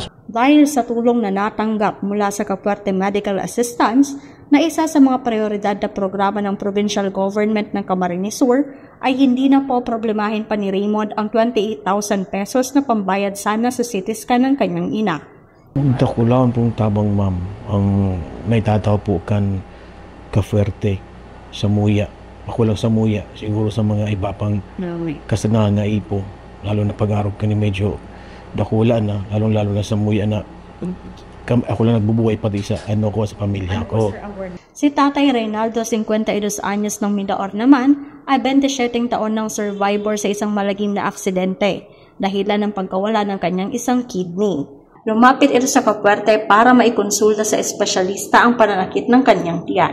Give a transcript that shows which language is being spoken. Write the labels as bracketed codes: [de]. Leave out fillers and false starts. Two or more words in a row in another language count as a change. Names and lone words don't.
[tl] Dahil sa tulong na natanggap mula sa Kapuerte Medical Assistance na isa sa mga prioridad na programa ng provincial government ng Camarines Sur, ay hindi na po problemahin pa ni Raymond ang 28,000 pesos na pambayad sana sa CT scan ng kanyang ina. [bik] Dakulaan pong tabang ma'am, ang naitataw po kan Kapuerte sa Muya. Ako lang sa Muya, siguro sa mga iba pang kasanangay po. Lalo na pag-arog ka ni medyo dakula na, lalong-lalo na sa Muya na ako lang nagbubuhay pati sa ko sa pamilya ko. [tl] Si Tatay Reynaldo, 52 anyos ng Midaor naman, ay 27 taon ng survivor sa isang malagim na aksidente, dahilan ng pagkawala ng kanyang isang kidney. Lumapit ito sa Kapuerte para maikonsulta sa espesyalista ang pananakit ng kanyang tiyan.